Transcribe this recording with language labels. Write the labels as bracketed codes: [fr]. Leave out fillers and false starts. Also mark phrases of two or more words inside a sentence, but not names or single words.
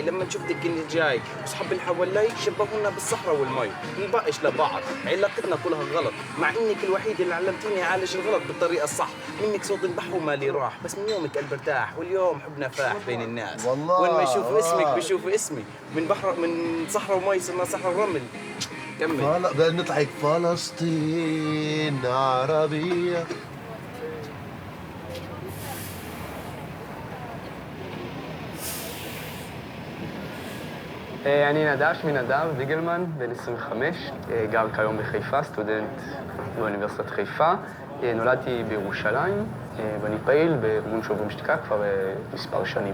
[ar] لما شفتك اني جاي واصحابي اللي حوالي شبهونا بالصحراء والمي، نبقش لبعض، علاقتنا كلها غلط، مع انك الوحيده اللي علمتيني اعالج الغلط بالطريقه الصح. منك صوت البحر ومالي راح، بس من يومك قلبي ارتاح، واليوم حبنا فاح بين الناس. والله وين ما يشوفوا اسمك بيشوفوا اسمي، من صحراء ومي صرنا صحراء ورمل. كمل. بدنا نطلع فلسطين عربية. [he] אני נדב, שמי נדב ויגלמן, בן 25, גר כיום בחיפה, סטודנט באוניברסיטת חיפה. נולדתי בירושלים, ואני פעיל בארגון שוברים שתיקה כבר מספר שנים.